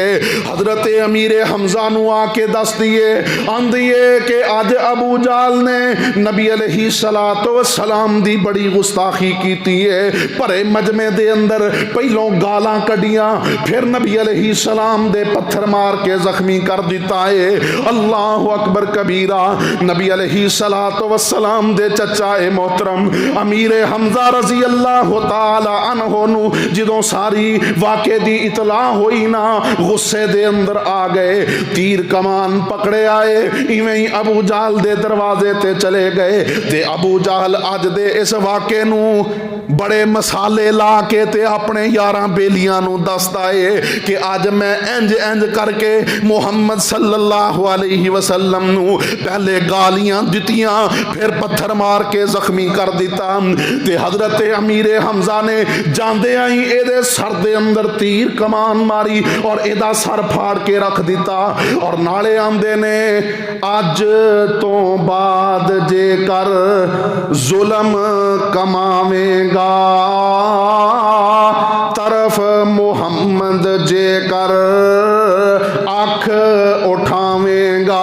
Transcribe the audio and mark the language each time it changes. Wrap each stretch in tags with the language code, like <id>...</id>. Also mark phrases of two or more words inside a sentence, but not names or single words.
<pa>حضرت امیر حمزہ نوں آکے دس دتے، آندی ہے کہ اج ابو جہل نے نبی</pa> <ar>عليه الصلاة والسلام</ar> <pa>دی بڑی گستاخی کیتی ہے. بھرے مجمعے دے اندر پہلوں گالاں کڈھیاں، فیر نبی علیہ السلام دے پتھر مار کے زخمی کر دتا ہے.</pa> <ar>الله أكبر كبيرا.</ar> <pa>نبی</pa> <ar>عليه الصلاة والسلام</ar> <pa>دے چاچا اے محترم امیر حمزہ</pa> <ar>رضي الله تعالى عنه</ar> <pa>نوں جدوں ساری واقعے دی اطلاع ہوئی نا، غصے دے اندر آ گئے، تیر کمان پکڑے آئے، ایویں ہی ابو جہل دے دروازے تے چلے گئے. تے ابو جہل اج دے اس واقعے نوں بڑے مسالے لا کے تے اپنے یاراں بیلیاں نوں دسدا ہے کہ اج میں انج انج کرکے محمد</pa> <ar>صلى الله عليه وسلم</ar> <pa>نوں پہلے گالیاں دتیاں، فیر پتھر مار کے زخمی کر دتا. تے حضرت امیر حمزہ نے جاندے آئی ایدے سر دے اندر تیر کمان ماری اور ایدا سر پھاڑ کے رکھ دتا. اور نالے آندے نے اج توں بعد جیکر ظلم کماویگا، طرف محمد جیکر اکھ اٹھاویگا.</pa>